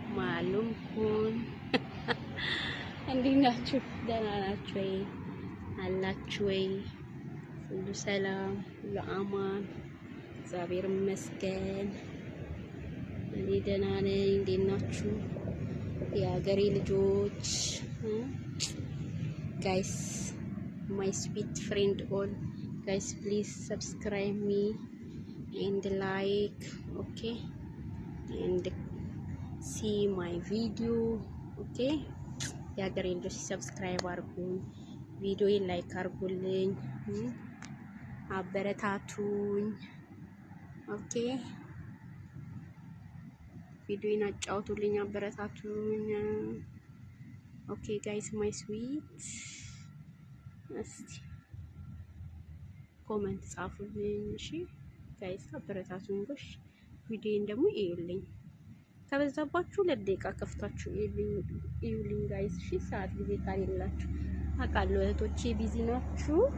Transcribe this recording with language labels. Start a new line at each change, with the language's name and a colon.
Amharic: ማሉምኩን እንዴት ናችሁ? ደህና ናችሁ ወይ? አላችሁ ወይ? ሁሉ ሰላም፣ ሁሉ አማን፣ እግዚአብሔር ይመስገን። እኔ ደህና ነኝ። እንዴት ናችሁ የሀገሬ ልጆች?
English: guys, my sweet friend all guys, please subscribe me and like, okay, and see my video, okay?
Amharic: የሀገሬ ልጆች ሰብስክራይብ አድርጉኝ፣ ቪዲዮ ላይክ አድርጉልኝ፣ አበረታቱኝ። ኦኬ፣ ቪዲዮን አጫውቱልኝ፣ አበረታቱኝ።
English: ኦኬ ጋይስ ማይ ስዊት፣
Amharic: እስቲ ኮሜንት ጻፉልኝ። እሺ ጋይስ አበረታቱኝ። ጎሽ ቪዲዮን ደግሞ እዩልኝ። ከበዛባችሁ ለደቂቃ ከፍታችሁ እዩልኝ ጋይስ። እሺ ሰዓት ጊዜ ካሌላችሁ አውቃለሁ እህቶቼ ቢዚ ናችሁ፣